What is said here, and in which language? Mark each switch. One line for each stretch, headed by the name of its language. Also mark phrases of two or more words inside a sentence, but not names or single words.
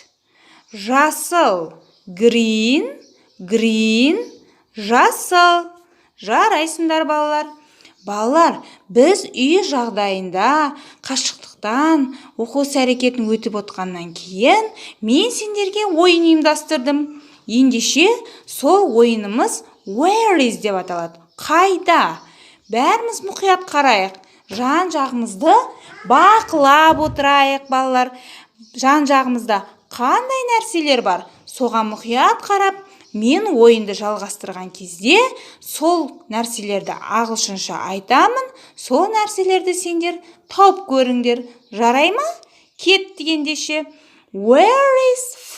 Kazakh: Жасыл,
English: green. Green,
Kazakh: жасыл. Жарайсыңдар балалар. Балалар, біз үй жағдайында қашықтықтан оқу әрекетін өтіп отқаннан кейін мен сендерге ойын ұйымдастырдым. Ендеше сол ойынымыз
English: where is
Kazakh: деп аталады. Қайда? Бәріміз мұқият қарайық. Жан-жағымызды бақылап отырайық балалар. Жан-жағымызда қандай нәрселер бар? Соған мұқият қарап, мен ойынды жалғастырған кезде сол нәрселерді ағылшынша айтамын, сол нәрселерді сендер тауып көріңдер. Жарай ма? Кет дегендеше.
English: Where is